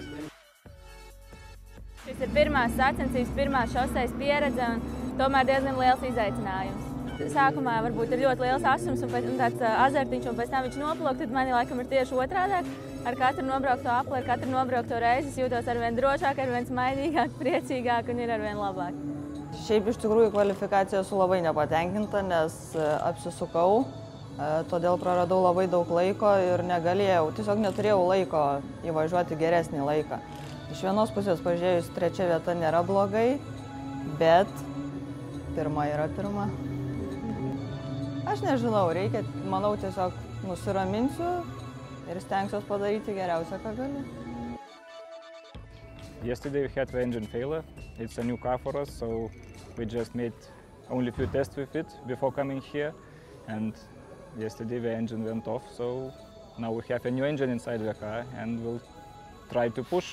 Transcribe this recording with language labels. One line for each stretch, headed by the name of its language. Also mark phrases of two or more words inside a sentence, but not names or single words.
Latvian: Šis ir pirmās sacensības, pirmā šosejas pieredze un tomēr diezgan liels izaicinājums. Sākumā varbūt ir ļoti liels asums un tāds azartiņš, un pēc tam viņš noplūk, tad mani laikam ir tieši otrādāk. Ar katru nobraukto apli, ar katru nobraukto reizi es jūtos arvien drošāk, arvien smaidīgāk, priecīgāk un ir arvien labāk.
Lithuanian: Šiaip iš tikrųjų kvalifikacija esu labai nepatenkinta, nes apsisukau, todėl praradau labai daug laiko ir negalėjau, tiesiog neturėjau laiko įvažiuoti geresnį laiką. Iš vienos pusės pažiūrėjus, 3. vieta nėra blogai, bet pirma yra pirma. Aš nežinau, reikia, manau, tiesiog nusiraminsiu ir stengsiuos padaryti geriausia, ką galiu.
English: Yesterday we had the engine failure. It's a new car for us, so we just made only a few tests with it before coming here. And yesterday the engine went off, so now we have a new engine inside the car and we'll try to push.